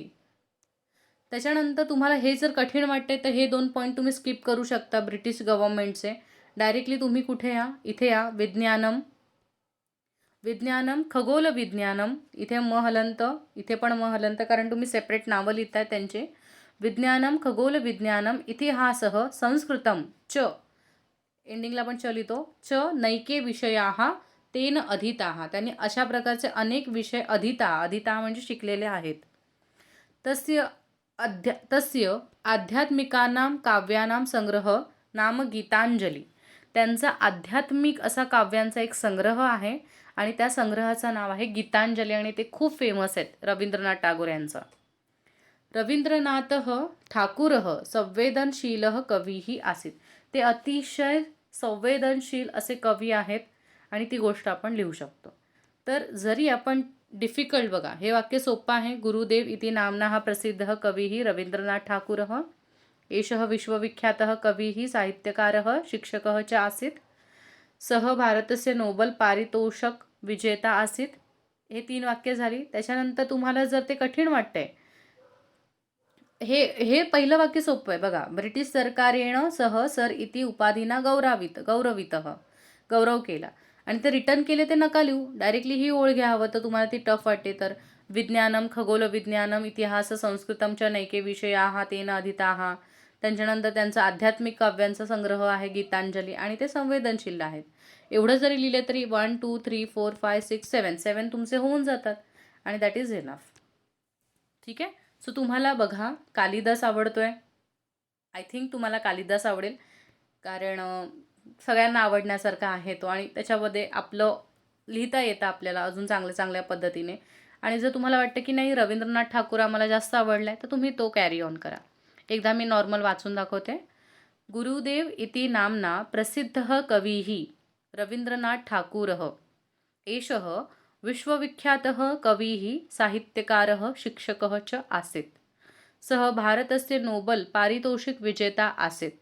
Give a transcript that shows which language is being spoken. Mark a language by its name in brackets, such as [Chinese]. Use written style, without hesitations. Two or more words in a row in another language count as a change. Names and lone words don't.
[Marathi] त्याच्यानंतर तुम्हाला हे जर कठीण वाटते तर हे 2 पॉईंट तुम्ही स्किप करू शकता [English] British Governmentचे. [Marathi] डायरेक्टली तुम्ही कुठे या, इथे या, [Sanskrit] विज्ञानम खगोल विज्ञानम, [Marathi] इथे हलंत, इथे पण हलंत, कारण तुम्ही सेपरेट नावं लिहिताय त्यांचे. [Sanskrit] विज्ञानम खगोल विज्ञानम इतिहासः संस्कृतम च, [Marathi] एंडिंगला पण च लिहितो, [Sanskrit] च नैके विषयाः तेन अधीताः, [Marathi] त्यांनी अशा प्रकारचे अनेक विषय अधीता म्हणजे शिकलेले आहेत. [Sanskrit] तस्य आध्यात्मिकानां काव्यानां संग्रह नाम गीतांजली, [Marathi] त्यांचा आध्यात्मिक असा काव्यांचा एक संग्रह आहे आणि त्या संग्रहाचं नाव आहे गीतांजली आणि ते खूप फेमस आहेत रवींद्रनाथ टागोर यांचं. [Sanskrit] रवींद्रनाथः ठाकुरः संवेदनशीलः कवीही आसीत, [Marathi] ते अतिशय संवेदनशील असे कवी आहेत आणि ती गोष्ट आपण लिहू शकतो. तर जरी आपण डिफिकल्ट, बघा हे वाक्य सोपं आहे. [Sanskrit] गुरुदेव इति नाम्नः प्रसिद्धः कविः रवींद्रनाथ ठाकुरः, एषः विश्वविख्यातः कविः साहित्यकारः शिक्षकः च आसीत्, सह भारतस्य नोबल पारितोषक विजेता आसीत्. [Marathi] हे 3 वाक्य झाली. त्याच्यानंतर तुम्हाला जर ते कठीण वाटतंय, हे पहिलं वाक्य सोपं आहे बघा. [Sanskrit] ब्रिटिश सरकारेण सर इति उपाधीना गौरवितः, [Marathi] गौरव केला, आणि ते रिटर्न केले ते नका लिहू, डायरेक्टली ही ओळ घ्या हवं तर तुम्हाला ती टफ वाटते तर. [Sanskrit] विज्ञानम खगोल विज्ञानम इतिहास संस्कृतम च नैके विषयाः तेन अधीताः. [Marathi] त्यांच्यानंतर त्यांचा आध्यात्मिक काव्यांचा संग्रह आहे गीतांजली आणि ते संवेदनशील आहेत. एवढं जरी लिहिले तरी 1 2 3 4 5 6 7 तुमचे होऊन जातात आणि [English] that is enough. [Marathi] ठीक आहे. सो तुम्हाला बघा कालिदास आवडतोय, [English] I think [Marathi] तुम्हाला कालिदास आवडेल, कारण सगळ्यांना आवडण्यासारखा आहे तो आणि त्याच्यामध्ये आपलं लिहिता येतं आपल्याला अजून चांगल्या पद्धतीने. आणि जर तुम्हाला वाटतं की नाही रवींद्रनाथ ठाकूर आम्हाला जास्त आवडला आहे तर तुम्ही तो [English] carry on [Marathi] करा. एकदा मी नॉर्मल वाचून दाखवते. [Sanskrit] गुरुदेव इति नाम्ना प्रसिद्धः कविः रवींद्रनाथ ठाकुरः, एषः विश्वविख्यातः कविः साहित्यकारः शिक्षकः च आसीत्, सः भारतस्य नोबल पारितोषिक विजेता आसीत्.